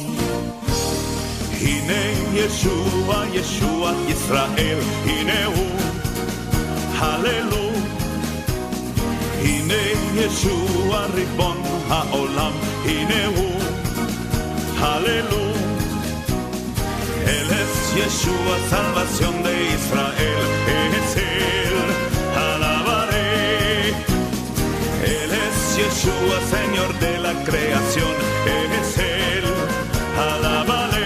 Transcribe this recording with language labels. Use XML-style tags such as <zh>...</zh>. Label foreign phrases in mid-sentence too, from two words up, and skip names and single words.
<he>הנה ישוע, ישוע ישראל, הנה הוא, הללויה. הנה ישוע ריבון העולם, הנה הוא, הללויה.</he> <es>Él es Yeshua, salvación de Israel, es Él, alabaré. Él es Yeshua, Señor de la creación, es Él, alabaré.</es>